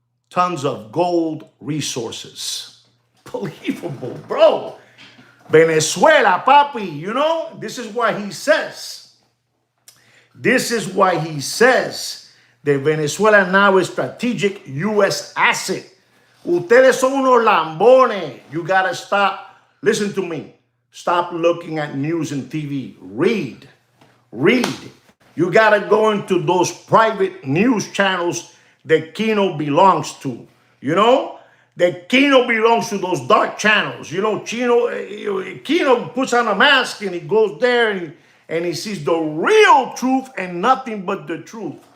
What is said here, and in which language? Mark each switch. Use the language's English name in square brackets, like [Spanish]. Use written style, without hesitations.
[English] Tons of gold resources. Believable, bro. Venezuela, papi. You know, this is why he says. This is why he says that Venezuela now is strategic U.S. asset. [Spanish] Ustedes son unos lambones. [English] You gotta stop. Listen to me. Stop looking at news and TV. Read. Read. You gotta go into those private news channels that Kino belongs to. You know? That Kino belongs to those dark channels. You know, Kino puts on a mask and he goes there and he sees the real truth and nothing but the truth.